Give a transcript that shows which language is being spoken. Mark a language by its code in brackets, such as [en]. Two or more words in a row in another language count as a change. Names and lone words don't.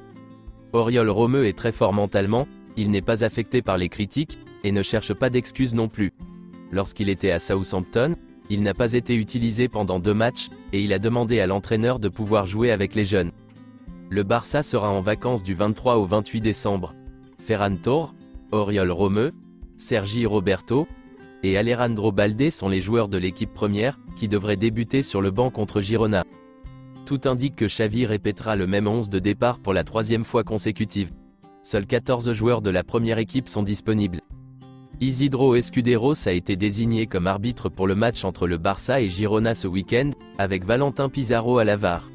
[fr] Oriol Romeu est très fort mentalement, il n'est pas affecté par les critiques, et ne cherche pas d'excuses non plus. Lorsqu'il était à Southampton, il n'a pas été utilisé pendant 2 matchs, et il a demandé à l'entraîneur de pouvoir jouer avec les jeunes. Le Barça sera en vacances du 23 au 28 décembre. Ferran Torres, Oriol Romeu, Sergi Roberto et Alejandro Balde sont les joueurs de l'équipe première, qui devraient débuter sur le banc contre Girona. Tout indique que Xavi répétera le même 11 de départ pour la 3e fois consécutive. Seuls 14 joueurs de la première équipe sont disponibles. Isidro Escuderos a été désigné comme arbitre pour le match entre le Barça et Girona ce week-end, avec Valentin Pizarro à la VAR.